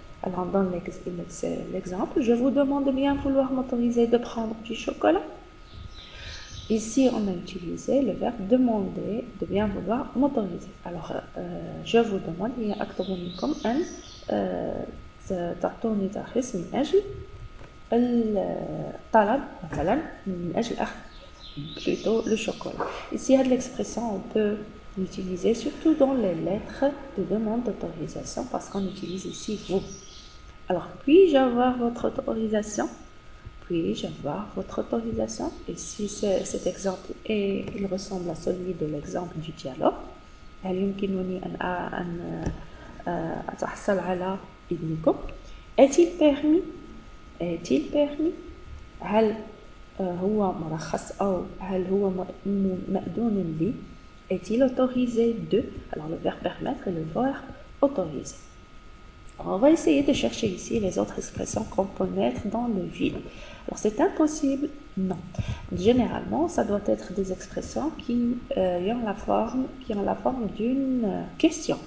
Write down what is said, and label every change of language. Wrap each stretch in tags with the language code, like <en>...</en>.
<fr>Alors, on donne l'exemple. Je vous demande de bien vouloir m'autoriser de prendre du chocolat. Ici, on a utilisé le verbe demander, de bien vouloir m'autoriser.</fr> <ar>Alors, je vous demande, il y a أطلب منكم أن تعطوني ترخيص من أجل الطلب مثلا من أجل أخذ plutôt le chocolat.</ar> <fr>Ici, il y a de l'expression, on peut l'utiliser surtout dans les lettres de demande d'autorisation parce qu'on utilise ici vous. Alors, puis-je avoir votre autorisation? Puis-je avoir votre autorisation? Ici, cet exemple, il ressemble à celui de l'exemple du dialogue.</fr> <ar>هل يمكنني أن أتحصل على إذنكم؟ Est-il permis?</ar> <fr>Est-il permis?</fr> <ar>هل هو مرخص أو هل هو مأذون لي?</ar> <fr>Est-il autorisé de? Alors, le verbe permettre et le verbe autoriser. On va essayer de chercher ici les autres expressions qu'on peut mettre dans le vide. Alors, c'est impossible? Non. Généralement, ça doit être des expressions qui ont la forme d'une question.</fr>